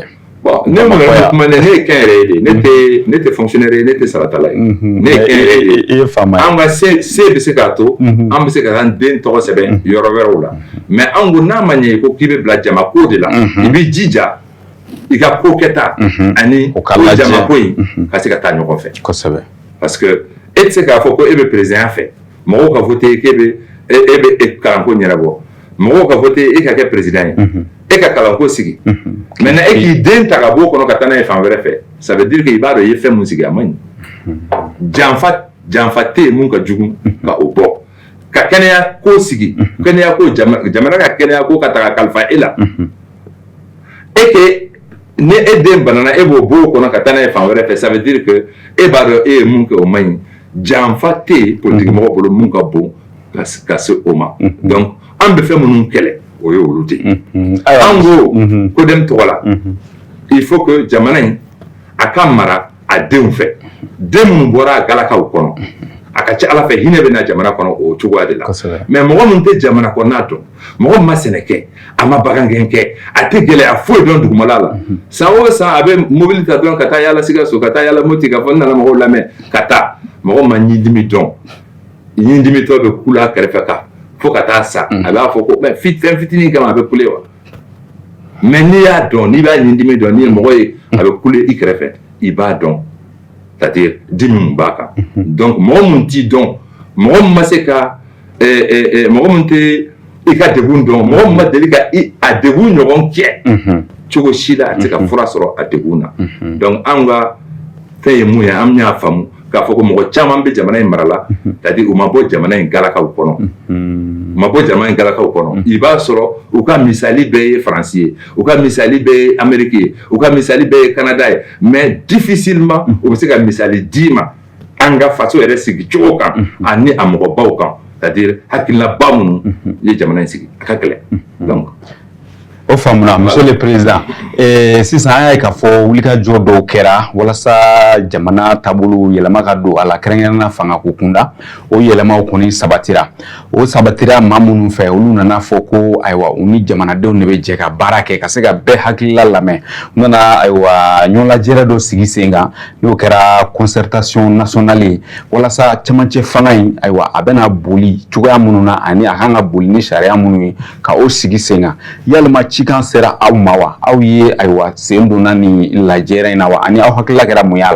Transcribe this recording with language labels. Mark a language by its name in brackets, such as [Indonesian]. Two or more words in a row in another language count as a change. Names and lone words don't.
[Bambara] bon ne ma yɛrɛ kuma ne ye kɛnyɛrɛye de ne tɛ fonctionnaire ye ne tɛ saratala ye ne ye kɛnyɛrɛye de an ka se bɛ se k'a to an bɛ se ka taa den tɔgɔ sɛbɛn yɔrɔ wɛrɛw la mais an ko n'a ma ɲɛ i ko k'i bɛ bila jamako de la i b'i jija i ka ko kɛta ani ko jamako in ka se ka taa ɲɔgɔn fɛ kosɛbɛ parce que e tɛ se k'a fɔ ko e bɛ président fɛ mɔgɔw ka voté k'e bɛ kalanko ɲɛnabɔ mɔgɔw ka voté e ka kɛ président ye e ka kalanko sigi maintenant e k'i den ta ka bɔ o kɔnɔ ka taa n'a ye fan wɛrɛ fɛ [French] ça veut dire que [Bambara] i b'a dɔn i ye fɛn mun sigi a man ɲi janfa tɛ yen mun ka jugu ka o bɔ ka kɛnɛya ko sigi kɛnɛya ko jamana ka kɛnɛya ko ka ta ka kalifa e la ni e den banana e b'o bɔ o kɔnɔ ka taa n'a ye fan wɛrɛ fɛ [French] ça veut dire que [Bambara] e b'a dɔn e ye mun kɛ o man ɲi janfa tɛ yen politique mɔgɔ bolo mun ka bon ka se o ma donc an bɛ fɛn minnu kɛlɛ o ye olu de ye an ko kodɛm tɔgɔ la [French] il faut que [Bambara] jamana in a ka mara a denw fɛ den minnu bɔra a galakaw kɔnɔ a ka ca ala fɛ hinɛ bɛ na jamana kɔnɔ o cogoya de la mais mɔgɔ min tɛ jamana kɔnɔna dɔn mɔgɔ min ma sɛnɛ kɛ a ma bagangɛn kɛ a tɛ gɛlɛya foyi dɔn dugumala la san o san a bɛ mobili ta dɔrɔn ka taa yala Sikaso ka taa yala Moti ka fɔ n nana mɔgɔw lamɛn ka taa mɔgɔ ma ɲindimi dɔn ɲindimitɔ bɛ kula a kɛrɛfɛ kan fo ka taa sa a b'a fɔ ko fɛn fitinin kama a bɛ kule wa mais n'i y'a dɔn n'i b'a ɲindimi dɔn n'i ye mɔgɔ ye a bɛ kule i kɛrɛfɛ i b'a dɔn [French] c'est-à-dire [Bambara] dimi mun b'a kan donc mɔgɔ mun t'i dɔn mɔgɔ mun ma se ka mɔgɔ mun tɛ i ka degun dɔn mɔgɔ mun ma deli ka a degun ɲɔgɔn kɛ cogo si la a tɛ ka fura sɔrɔ a degun na donc anw ka fɛn ye mun ye an y'a faamu k'a fɔ ko mɔgɔ caman bɛ jamana in mara la [French] c'est-à-dire [Bambara] u ma bɔ jamana in galakaw kɔnɔ u ma bɔ jamana in galakaw kɔnɔ i b'a sɔrɔ u ka misali bɛɛ ye faransi ye u ka misali bɛɛ ye amérique ye u ka misali bɛɛ ye canada ye [French] mais difficilement [Bambara] u bɛ se ka misali d'i ma an ka faso yɛrɛ sigi cogo kan ani a mɔgɔbaw kan c'est-à-dire hakilinaba minnu ye jamana in sigi a ka gɛlɛn donc o faamuna [French] monsieur le président [Bambara] sisan an y'a ye k'a fɔ wulikajɔ dɔw kɛra walasa jamana taabolo yɛlɛma ka don a la kɛrɛnkɛrɛnnenya fangako kunda o yɛlɛmaw kɔni sabatira maa minnu fɛ olu nana fɔ ko ayiwa u ni jamanadenw de bɛ jɛ ka baara kɛ ka se ka bɛɛ hakilila lamɛn u nana ayiwa ɲɔgɔnlajɛ dɔ sigi sen kan n'o kɛra [French] concertation nationale [Bambara] ye walasa cɛmancɛ fanga in ayiwa a bɛna boli cogoya minnu na ani a kan ka boli ni sariya minnu ye ka o sigi sen kan yalima cikan sera aw ma wa aw ye ayiwa sen donna ni lajɛrɛ in na wa ani aw hakilila kɛra mun y'a la